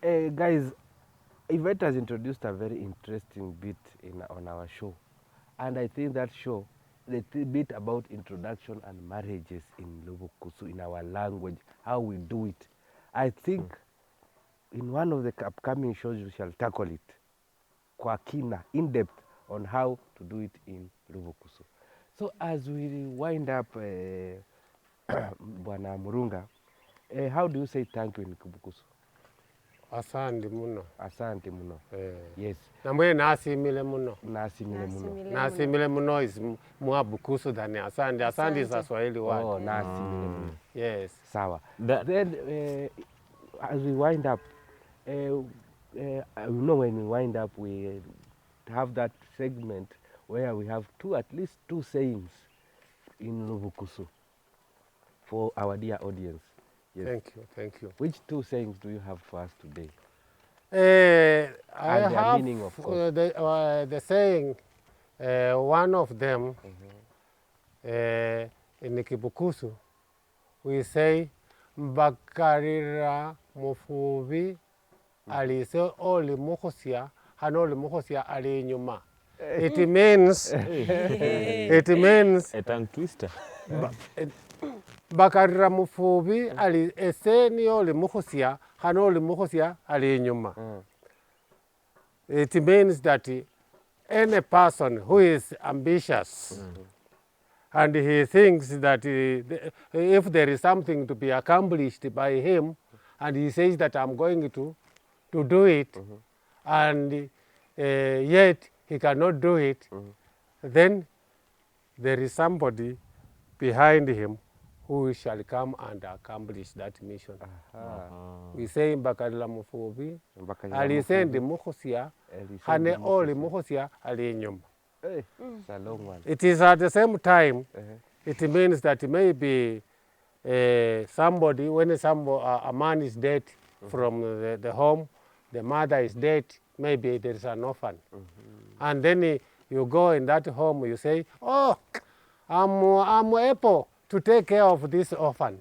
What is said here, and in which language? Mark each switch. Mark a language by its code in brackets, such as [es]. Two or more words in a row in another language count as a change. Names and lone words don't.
[en] Guys, Yvette has introduced a very interesting bit on our show. And I think that show, the bit about introduction and marriages in Lubukusu, in our language, how we do it. I think in one of the upcoming shows we shall tackle it [sw] kwa kina, [en] in depth, on how to do it in Lubukusu. So as we wind up, Bwana Murunga, how do you say thank you in Kibukusu? [luy] Asante muno. Asante muno. Yes. Namwe nasimile muno. Nasimile muno. Nasimile muno [en] is more Bukusu than asante. Asante is a Swahili word. [luy] Oh, nasimile muno. [en] Yes. Sawa. Then, as we wind up, you know, when we wind up, we have that segment where we have at least two sayings in Lubukusu for our dear audience. Yes. Thank you. Which two sayings do you have for us today? I And their have meaning, of course. the saying, one of them, in Kibukusu, we say, [luy] Mbakarira mufubi alise oli muhosia, hanoli muhosia ali nyuma. [en] It means, A tongue twister. [luy] Bakarira mufubi ali eseni oli muhosia, hanoli muhosia ali nyuma. [en] It means that any person who is ambitious and he thinks that if there is something to be accomplished by him, and he says that I'm going to do it, and yet he cannot do it, then there is somebody behind him who shall come and accomplish that mission. We say [luy] Mbakarila mufubi, alisendi muhosia, hane oli muhosia ali nyuma. [en] It's a long one. It is at the same time, it means that maybe somebody, when a man is dead from the home, the mother is dead, maybe there is an orphan. And then you go in that home, you say, oh, I'm able to take care of this orphan.